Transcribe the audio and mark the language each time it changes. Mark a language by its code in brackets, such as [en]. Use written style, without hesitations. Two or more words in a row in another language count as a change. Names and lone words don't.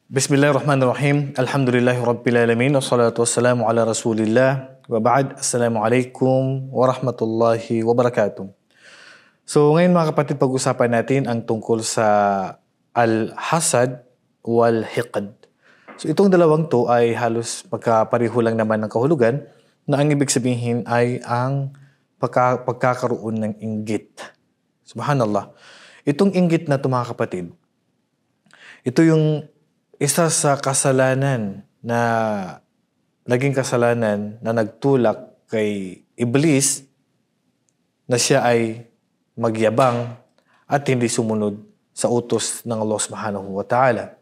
[ar] بسم الله الرحمن الرحيم. الحمد لله رب العالمين. والصلاة والسلام على رسول الله. وبعد. السلام عليكم ورحمة الله وبركاته. [tl] So ngayon mga kapatid, pag-usapan natin ang tungkol sa [ar] الحسد والحقد. [tl] So itong dalawang to ay halos pagkapareho lang naman ng kahulugan na ang ibig sabihin ay ang pagkakaroon ng inggit. Subhanallah. Itong inggit na to mga kapatid, ito yung isa sa kasalanan na naging kasalanan na nagtulak kay Iblis na siya ay magyabang at hindi sumunod sa utos ng [ar] الله سبحانه وتعالى.